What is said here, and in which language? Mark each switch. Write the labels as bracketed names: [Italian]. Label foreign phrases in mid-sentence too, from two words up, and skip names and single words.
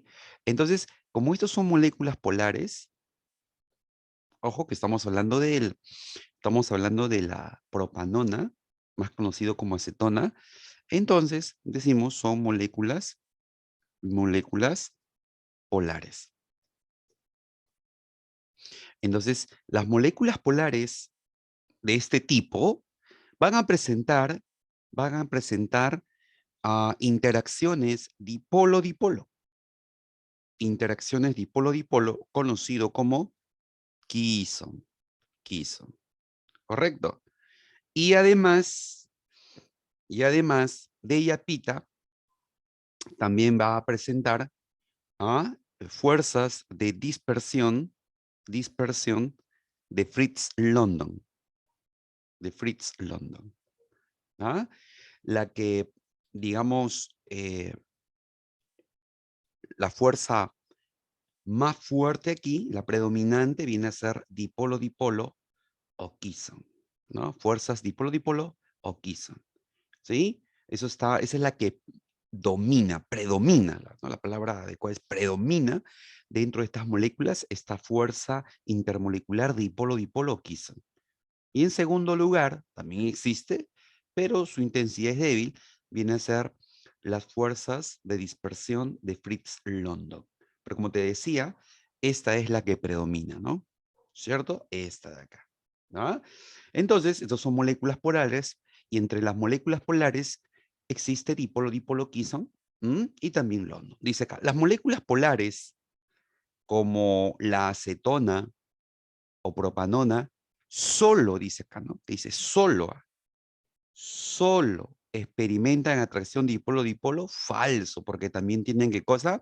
[Spanish] Entonces, como estos son moléculas polares, ojo que estamos hablando de la propanona, más conocido como acetona, entonces decimos son moléculas polares. Entonces, las moléculas polares de este tipo van a presentar, van a presentar interacciones dipolo-dipolo. Interacciones dipolo-dipolo, conocido como Keystone. Keystone. ¿Correcto? Y además, de Yapita, también va a presentar fuerzas de dispersión de Fritz London, ¿ah? La que, digamos, la fuerza más fuerte aquí, la predominante, viene a ser dipolo-dipolo o Keystone, ¿no? Fuerzas dipolo-dipolo o Keystone, ¿sí? Esa es la que domina, predomina, ¿no? La palabra adecuada es predomina dentro de estas moléculas esta fuerza intermolecular dipolo-dipolo quisan. Y en segundo lugar, también existe, pero su intensidad es débil, viene a ser las fuerzas de dispersión de Fritz-London. Pero como te decía, esta es la que predomina, ¿no? ¿Cierto? Esta de acá, ¿no? Entonces, estos son moléculas polares, y entre las moléculas polares existe dipolo-dipolo quisan y también London. Dice acá, las moléculas polares, como la acetona o propanona, solo, dice acá, ¿no? Dice solo experimentan atracción dipolo-dipolo, falso, porque también tienen, ¿qué cosa?